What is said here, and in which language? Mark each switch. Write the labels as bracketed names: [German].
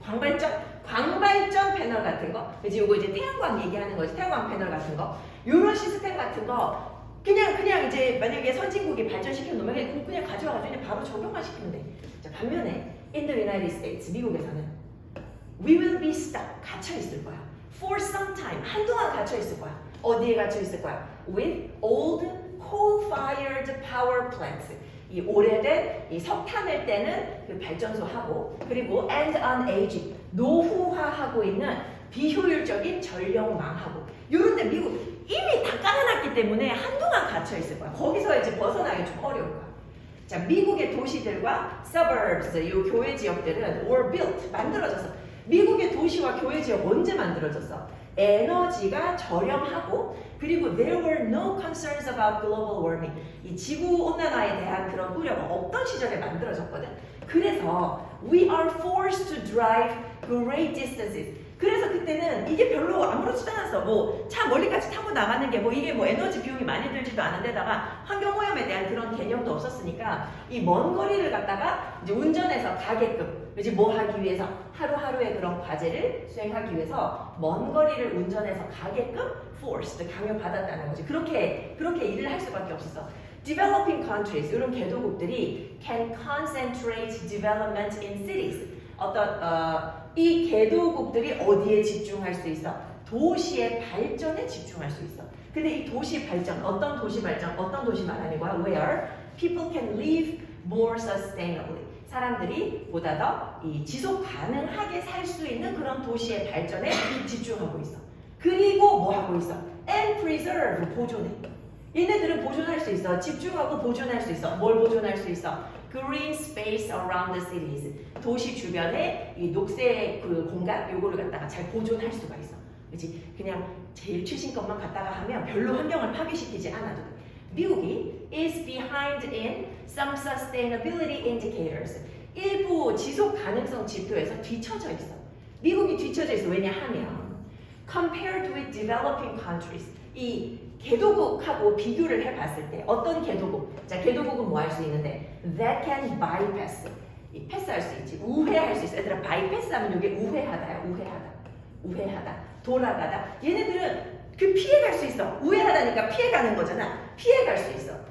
[Korean] 광발전 패널 같은 거. 그지? 요거 이제 태양광 얘기하는 거지. 태양광 패널 같은 거. 요런 시스템 같은 거. 그냥 이제 만약에 선진국이 발전시켜 놓으면 그냥 가져와가지고 그냥 바로 적용만 시키면 돼. 자, 반면에 [English] in the United States [Korean] 미국에서는 [English] we will be stuck [Korean] 갇혀 있을 거야. [English] For some time [Korean] 한동안 갇혀 있을 거야. 어디에 갇혀 있을 거야? [English] With old coal-fired power plants. [Korean] 이 오래된 이 석탄을 떼는 그 발전소하고 그리고 [English] and an aging [Korean] 노후화하고 있는 비효율적인 전력망하고 요런데 미국 이미 다 깔아놨기 때문에 한동안 갇혀 있을 거야. 거기서 이제 벗어나기 좀 어려울 거야. 자, 미국의 도시들과 suburbs, 이 교외 지역들은 [English] were built, [Korean] 만들어졌어. 미국의 도시와 교외 지역 언제 만들어졌어? 에너지가 저렴하고 그리고 [English] there were no concerns about global warming. [Korean] 이 지구 온난화에 대한 그런 우려가 없던 시절에 만들어졌거든. 그래서 [English] we are forced to drive great distances. [Korean] 그래서 그때는 이게 별로 아무렇지도 않았어. 뭐 차 멀리까지 타고 나가는 게 뭐 이게 뭐 에너지 비용이 많이 들지도 않은데다가 환경오염에 대한 그런 개념도 없었으니까 이 먼 거리를 갖다가 이제 운전해서 가게끔 이제 뭐 하기 위해서 하루하루의 그런 과제를 수행하기 위해서 먼 거리를 운전해서 가게끔 forced 강요받았다는 거지. 그렇게 일을 할 수밖에 없었어. [English] Developing countries [Korean] 이런 개도국들이 [English] can concentrate development in cities. [Korean] 이 개도국들이 어디에 집중할 수 있어? 도시의 발전에 집중할 수 있어. 근데 이 도시 발전, 어떤 도시 말하는 거야? [English] Where people can live more sustainably. [Korean] 사람들이 보다 더 이 지속 가능하게 살 수 있는 그런 도시의 발전에 집중하고 있어. 그리고 뭐 하고 있어? [English] And preserve, [Korean] 보존해. 얘네들은 보존할 수 있어. 집중하고 보존할 수 있어. 뭘 보존할 수 있어? [English] Green space around the cities. [Korean] 도시 주변에 이 녹색 그 공간 요거를 갖다가 잘 보존할 수가 있어. 그렇지? 그냥 제일 최신 것만 갖다가 하면 별로 환경을 파괴시키지 않아도 돼. 미국이 [English] is behind in some sustainability indicators. [Korean] 일부 지속 가능성 지표에서 뒤처져 있어. 미국이 뒤처져 있어. 왜냐하면 [English] compared with developing countries. [Korean] 이 개도국하고 비교를 해봤을 때 어떤 개도국? 자, 개도국은 뭐 할 수 있는데 [English] that can bypass. [Korean] 이 패스할 수 있지. 우회할 수 있어. 얘들아, bypass하면 이게 우회하다야. 우회하다. 돌아가다. 얘네들은 그 피해갈 수 있어. 우회하다니까 피해가는 거잖아. 피해갈 수 있어.